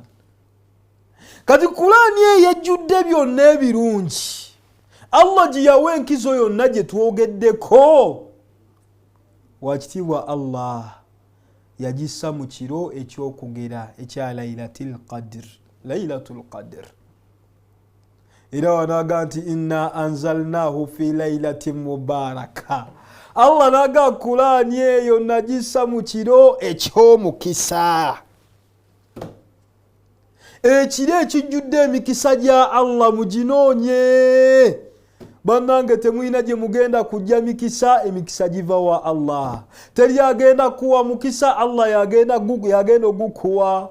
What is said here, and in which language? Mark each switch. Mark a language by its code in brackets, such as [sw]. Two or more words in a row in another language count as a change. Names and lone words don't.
[lg] Kati Qur'ani yejjudde byonna ebirungi. Allah gye yawa enkizo yonna gye twogeddeko. Wakitiibwa Allah yagissa mu kiro ekyokugera ekya Laylatul Qadr. Era wanaga nti [ar] إنا أنزلناه في ليلة مباركة. [lg] Allah naga Qur'ani eyo nagissa mu kiro eky'omukisa, ekiro ekijjudde emikisa gya Allah. Muginoonye bannange, temulina gye mugenda kujja mikisa, emikisa giva wa Allah. Teri agenda kuwa mukisa, Allah yagenda ogukuwa.